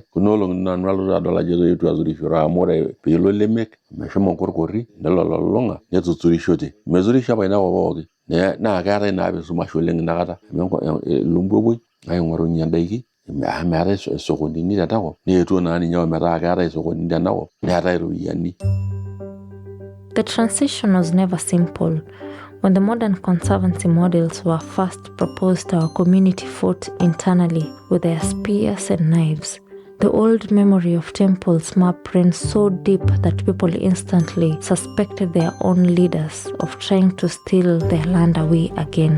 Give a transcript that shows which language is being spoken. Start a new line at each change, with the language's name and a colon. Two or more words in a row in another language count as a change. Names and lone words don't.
Masai: Kuna olong'i nanu alotu adol ajo eetuo aturisho amu ore piilo Lemek meshomo nkorkorri nelo Lolong'a netuturishote. Meturisho apa inakop pooki naa keetae naa apa esumash oleng inakata. Ilumbu epuoi aing'orunye indaiki meetai sokonini tenakop neetuo naa ninye ometaa keetai sokonini tenakop neetai iropiyiani.
English: The transition was never simple. When the modern conservancy models were first proposed, our community fought internally with their spears and knives. The old memory of temples map ran so deep that people instantly suspected their own leaders of trying to steal their land away again.